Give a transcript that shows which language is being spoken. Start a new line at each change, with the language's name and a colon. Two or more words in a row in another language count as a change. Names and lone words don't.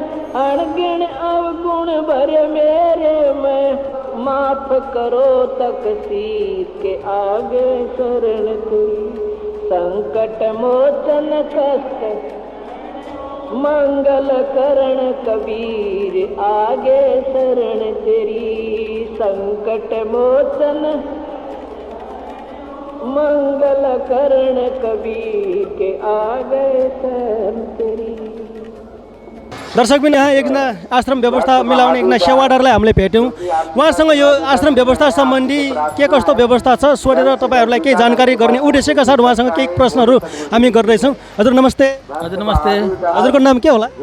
Hindi: अणगिण अवगुण भरे मेरे में, माफ करो तकसीर के आगे शरण तेरी, संकट मोचन कष्ट मंगल करण कबीर आगे शरण तेरी, संकट मोचन मंगल करण कबीर के आगे शरण तेरी।
Nepali: दर्शक पनि यहाँ एकजना आश्रम व्यवस्था मिलाउने एकजना सेवादारलाई हामीले भेट्यौँ। उहाँसँग यो आश्रम व्यवस्था सम्बन्धी के कस्तो व्यवस्था छ सोधेर तपाईँहरूलाई केही जानकारी गर्ने उद्देश्यका साथ उहाँसँग केही प्रश्नहरू हामी गर्दैछौँ। हजुर नमस्ते। हजुर नमस्ते। हजुरको नाम के होला?